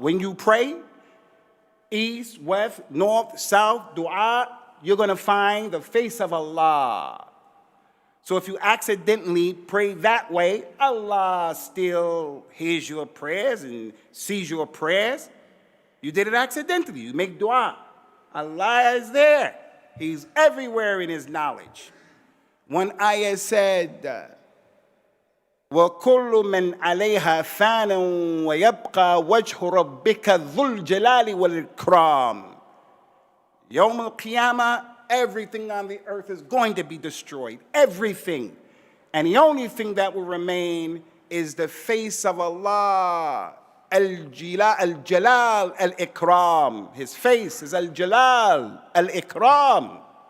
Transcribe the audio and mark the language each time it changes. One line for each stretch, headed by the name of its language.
English: When you pray, east, west, north, south, dua, you're going to find the face of Allah. So if you accidentally pray that way, Allah still hears your prayers and sees your prayers. You did it accidentally. You make dua. Allah is there. He's everywhere in His knowledge. One ayah said,
Arabic: وَكُلُّ مَنْ عَلَيْهَا فَانٍ وَيَبْقَى وَجْهُ رَبِّكَ ذُو الْجَلَالِ وَالْإِكْرَامِ.
English: Yawm al-Qiyamah, everything on the earth is going to be destroyed. Everything. And the only thing that will remain is the face of Allah. Al-Jalal al-Ikram. His face is Al-Jalal al-Ikram.